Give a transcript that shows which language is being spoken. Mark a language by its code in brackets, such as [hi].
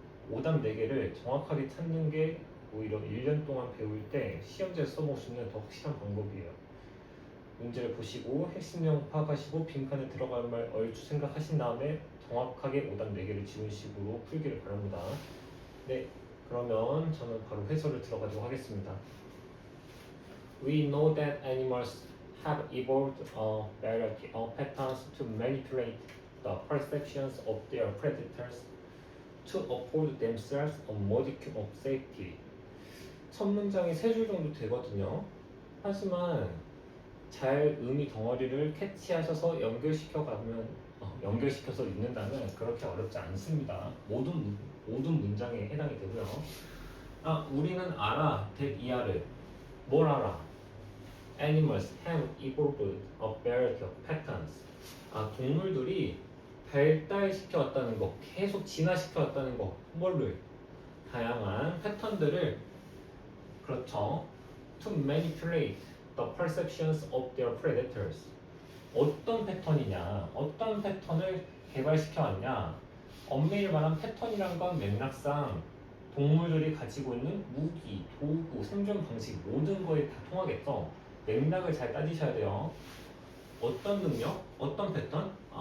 [ko] 오답 4개를 정확하게 찾는 게 오히려 1년 동안 배울 때 시험지에 써볼 수 있는 더 확실한 방법이에요. 문제를 보시고 핵심 내용 파악하시고 빈칸에 들어갈 말 얼추 생각하신 다음에 정확하게 오답 4개를 지운 식으로 풀기를 바랍니다. 네, 그러면 저는 바로 해설을 들어가도록 하겠습니다. [en] We know that animals have evolved a variety of patterns to manipulate the perceptions of their predators to afford themselves a modicum of safety. [ko] 첫 문장이 3줄 정도 되거든요. 하지만 잘 의미 덩어리를 캐치하셔서 연결시켜서 읽는다면 그렇게 어렵지 않습니다. 모든 문장에 해당이 되고요. 우리는 알아, that 이하를 뭘 알아? [en] Animals have evolved a variety of patterns. [ko] 동물들이 발달시켜 왔다는 거, 계속 진화시켜 왔다는 거, 뭐를? 다양한 패턴들을, 그렇죠. [en] To manipulate the perceptions of their predators. [ko] 어떤 패턴이냐, 어떤 패턴을 개발시켜 왔냐. 엄밀히 말하면 패턴이란 건 맥락상 동물들이 가지고 있는 무기, 도구, 생존 방식 모든 거에 다 통하겠죠. 맥락을 잘 따지셔야 돼요. 어떤 능력? 어떤 패턴?